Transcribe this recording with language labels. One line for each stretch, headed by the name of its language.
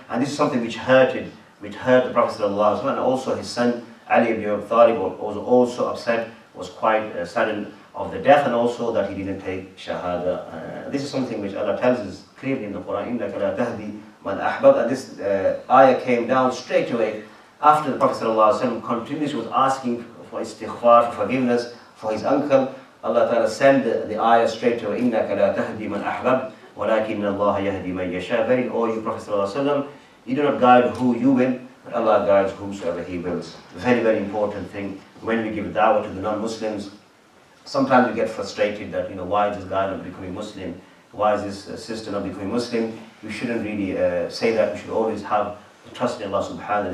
English: And this is something which hurt the Prophet sallallahu alaihi wasallam, and also his son Ali ibn Abi Talib was also upset, was quite saddened of the death, and also that he didn't take shahada. This is something which Allah tells us clearly in the Quran,
Arabic: إِنَّكَ لَا تَهْدِي مَنْ أَحْبَبْتَ.
English: And this ayah came down straight away after the Prophet ﷺ continuously was asking for istighfar, for forgiveness for his uncle. Allah Ta'ala sent the ayah straight away,
Arabic: إِنَّكَ لَا تَهْدِي مَنْ أَحْبَبْتَ وَلَكِنَّ اللَّهَ يَهْدِي مَنْ يَشَاءُ.
English: Verily, O you Prophet ﷺ, you do not guide who you will, but Allah guides whomsoever He wills. Very, very important thing when we give da'wah to the non-Muslims. Sometimes we get frustrated that, why is this guy not becoming Muslim? Why is this sister not becoming Muslim? We shouldn't really say that. We should always have trust in Allah subhanahu wa ta'ala.